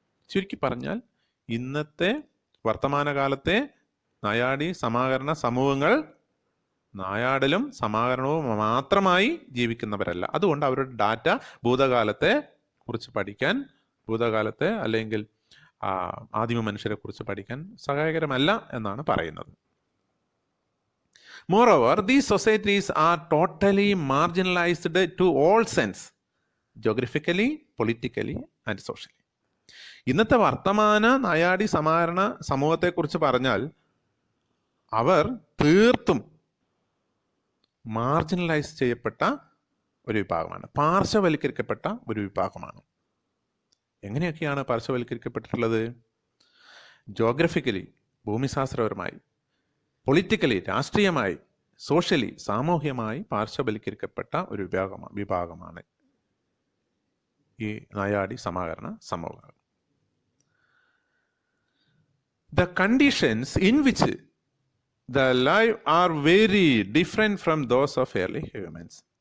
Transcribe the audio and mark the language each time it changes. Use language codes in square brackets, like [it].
[ml] ചുരുക്കി പറഞ്ഞാൽ ഇന്നത്തെ വർത്തമാനകാലത്തെ നായാടി സമാഹരണ സമൂഹങ്ങൾ നായാടലും സമാഹരണവും മാത്രമായി ജീവിക്കുന്നവരല്ല. അതുകൊണ്ട് അവരുടെ ഡാറ്റ ഭൂതകാലത്തെ കുറിച്ച് പഠിക്കാൻ, ഭൂതകാലത്തെ അല്ലെങ്കിൽ ആദിമ മനുഷ്യരെ കുറിച്ച് പഠിക്കാൻ സഹായകരമല്ല എന്നാണ് പറയുന്നത്. [en] Moreover, these societies are totally marginalized to all sense, geographically, politically and socially. [ml] ഇന്നത്തെ വർത്തമാന നായാടി സമാഹരണ സമൂഹത്തെക്കുറിച്ച് പറഞ്ഞാൽ അവർ തീർത്തും മാർജിനലൈസ് ചെയ്യപ്പെട്ട ഒരു വിഭാഗമാണ്, പാർശ്വവൽക്കരിക്കപ്പെട്ട ഒരു വിഭാഗമാണ്. എങ്ങനെയൊക്കെയാണ് പാർശ്വവൽക്കരിക്കപ്പെട്ടിട്ടുള്ളത്? ജോഗ്രഫിക്കലി, ഭൂമിശാസ്ത്രപരമായി, പൊളിറ്റിക്കലി, രാഷ്ട്രീയമായി, സോഷ്യലി, സാമൂഹ്യമായി പാർശ്വവൽക്കരിക്കപ്പെട്ട ഒരു വിഭാഗമാണ് ഈ നായാടി സമാഹരണ സമൂഹങ്ങൾ. [en] The conditions in which the life are very different from those of early humans.